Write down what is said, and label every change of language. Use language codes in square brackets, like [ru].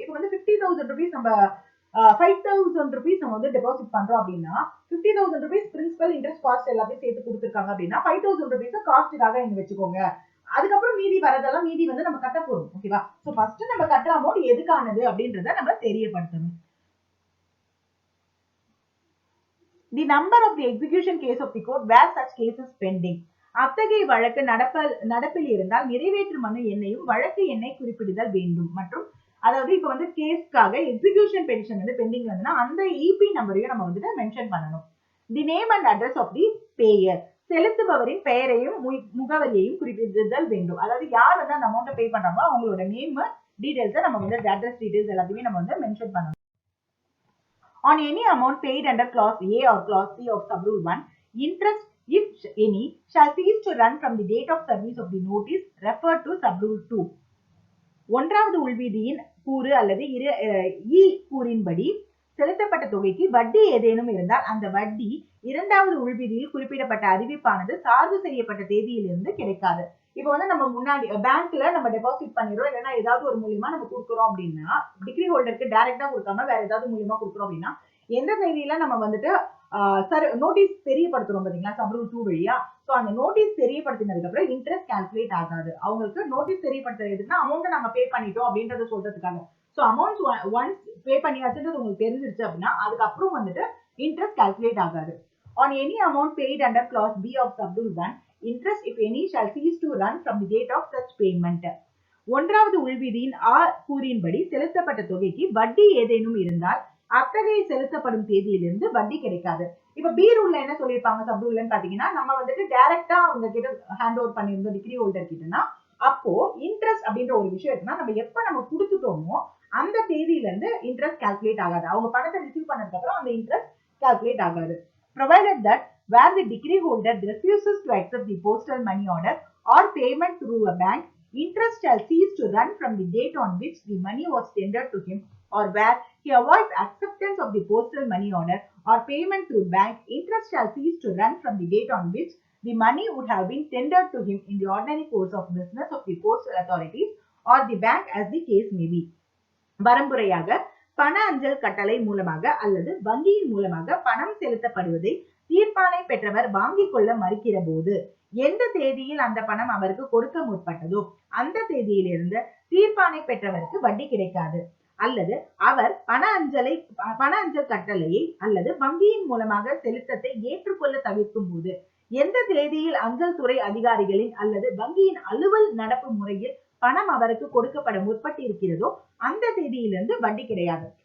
[ta] இப்ப வந்து 50,000 rupees நம்ம 5,000 rupees நம்ம வந்து டெபாசிட் பண்றோம் அப்படின்னா 50,000 rupees பிரின்சிபல் இன்ட்ரெஸ்ட் காஸ்ட் எல்லாத்தையும் சேர்த்து கொடுத்துருக்காங்க அப்படின்னா 5,000 rupees காஸ்ட்டுக்காக நீங்க வச்சுக்கோங்க. அதுக்கப்புறம் மீதி வரதெல்லாம் மீதி வந்து நம்ம கட்ட போறோம். ஓகேவா? சோ ஃபர்ஸ்ட் நம்ம கட்டுற அமௌண்ட் எதுக்கானது அப்படின்றத நம்ம தெரியப்படுத்தணும். [en] The number of the execution case of the court where such case is pending. [ta] அத்தகைய வழக்கு நடப்பில் இருந்தால் நிறைவேற்று மனு எண்ணையும் வழக்கு எண்ணை குறிப்பிடுதல் வேண்டும். மற்றும் அதாவது இப்ப வந்து கேஸ்க்காக எக்ஸிகியூஷன் பெட்டிஷன் வந்து பெண்டிங் வந்துன்னா அந்த இபி நம்பரையும் நம்ம வந்துட்டு மென்ஷன் பண்ணணும். [en] the name and address of the payer, [ta] செலுத்துபவரின் பெயரையும் முகவரியையும் குறிப்பிடுதல் வேண்டும். அதாவது யார் வந்து அந்த அமௌண்ட் பே பண்றாங்களோ அவங்களோட நேம் டீடைல்ஸ் நம்ம வந்து அட்ரஸ் டீடைல்ஸ் எல்லாத்தையுமே நம்ம வந்து மென்ஷன் பண்ணணும். [en] On any amount paid under clause A or clause C of subrule 1, interest if any shall cease to run from the date of service of the notice referred to subrule 2. [ta] ஒன்றாவது உள்விதியின் கூறு அல்லது கூறின்படி செலுத்தப்பட்ட தொகைக்கு வட்டி ஏதேனும் இருந்தால் அந்த வட்டி இரண்டாவது உள்விதியில் குறிப்பிடப்பட்ட அறிவிப்பானது சார்பு செய்யப்பட்ட தேதியிலிருந்து கிடைக்காது. இப்ப வந்து நம்ம முன்னாடி பேங்க்ல நம்ம டெபாசிட் பண்ணிடுறோம் இல்லைன்னா ஏதாவது ஒரு மூலியமா நம்ம கொடுக்குறோம் அப்படின்னா டிகிரி ஹோல்டருக்கு டைரக்டா கொடுக்காம வேற ஏதாவது மூலியமா கொடுக்குறோம் அப்படின்னா எந்த தேதியில நம்ம வந்துட்டு நோட்டீஸ் தெரியப்படுத்துறோம் பாத்தீங்களா சப்ரூல் 2 வழியா. சோ அந்த நோட்டீஸ் தெரியப்படுத்தினதுக்கு அப்புறம் இன்ட்ரெஸ்ட் கால்குலேட் ஆகாது. அவங்களுக்கு நோட்டீஸ் தெரியப்படுத்துறதுன்னா அமௌண்ட் நாங்க பே பண்ணிட்டோம் அப்படின்றத சொல்றதுக்காக. சோ அமௌண்ட் ஒன்ஸ் பே பண்ணியாச்சுன்றது உங்களுக்கு தெரிஞ்சிருச்சு அப்படின்னா அதுக்கப்புறம் வந்துட்டு இன்ட்ரெஸ்ட் கால்குலேட் ஆகாது. [en] On any amount paid under clause B of subrule 1, interest if any shall cease to run from the date of such payment. [ta] ஒன்றாவது உள்விதியின் கூறின்படி செலுத்தப்பட்ட தொகைக்கு வட்டி ஏதேனும் இருந்தால் அத்தகைய செலுத்தப்படும் தேதியிலிருந்து வட்டி கிடைக்காது. இப்ப பி ரூல்ல என்ன சொல்லியிருப்பாங்க சப்ரூல்னு பாத்தீங்கன்னா நம்ம வந்துட்டு டைரக்டா அவங்க கிட்ட ஹேண்ட் ஓவர் பண்ணியிருந்தோம் டிகிரி ஹோல்டர் கிட்டனா அப்போ இன்ட்ரெஸ்ட் அப்படின்ற ஒரு விஷயம் இருக்குன்னா நம்ம எப்ப நம்ம கொடுத்துட்டோமோ அந்த தேதியில இருந்து இன்ட்ரெஸ்ட் கால்குலேட் ஆகாது. அவங்க பணத்தை ரிசீவ் பண்ணதுக்கு அப்புறம் அந்த இன்ட்ரெஸ்ட் கால்குலேட் ஆகாது. [en] Provided that where the decree holder refuses to accept the postal money order or payment through a bank, interest shall cease to run from the date on which the money was tendered to him, or where he avoids acceptance of the postal money order or payment through bank, interest shall cease to run from the date on which the money would have been tendered to him in the ordinary course of business of the postal authorities or the bank as the case may be. [ta] வரம்புரையாக பண அஞ்சல் கட்டளை மூலமாக அல்லது வங்கியின் மூலமாக பணம் செலுத்தப்படுவதை தீர்ப்பானை பெற்றவர் வாங்கிக் கொள்ள மறுக்கிற போது எந்த தேதியில் அந்த பணம் அவருக்கு கொடுக்க முற்பட்டதோ அந்த தேதியிலிருந்து தீர்ப்பானை பெற்றவருக்கு வட்டி கிடைக்காது. அல்லது அவர் பண அஞ்சல் கட்டளையை அல்லது வங்கியின் மூலமாக செலுத்தத்தை ஏற்றுக்கொள்ள தவிர்க்கும் போது எந்த தேதியில் அஞ்சல் துறை அதிகாரிகளின் அல்லது வங்கியின் அலுவல் நடப்பு முறையில் பணம் அவருக்கு கொடுக்கப்பட முற்பட்டு இருக்கிறதோ அந்த தேதியிலிருந்து வட்டி கிடையாது.